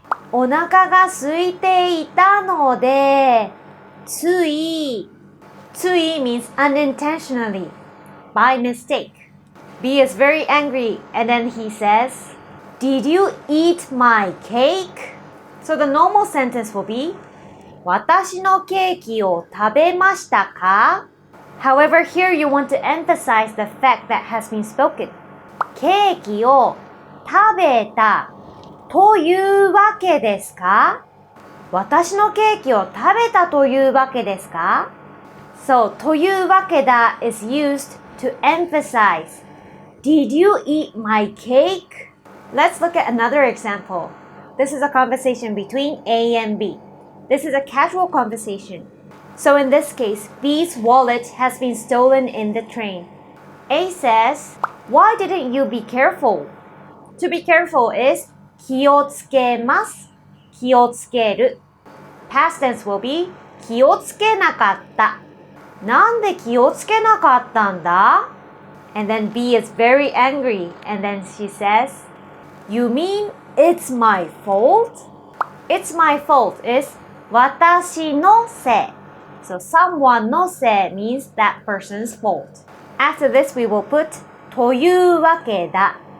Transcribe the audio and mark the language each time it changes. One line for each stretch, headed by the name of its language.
Japanese: お腹が空いていたので、つい
English: means unintentionally, by mistake. B is very angry and then he says, Did you eat my cake? So the normal sentence will be,
Japanese: 私のケーキを食べましたか?
English: However, here you want to emphasize the fact that has been spoken.
Japanese: ケーキを食べたというわけですか? 私のケーキを食べたというわけですか?
English: So, というわけだ is used to emphasize. Did you eat my cake? Let's look at another example. This is a conversation between A and B. This is a casual conversation. So in this case, B's wallet has been stolen in the train. A says, Why didn't you be careful? To be careful is 気をつけます。
Japanese: 気をつける。 Past tense will be 気をつけなかった。なんで気をつけなかったんだ?
English: And then B is very angry and then she says, You mean it's my fault? It's my fault is 私のせい. So someone のせい means that person's fault. After this we will put というわけだ.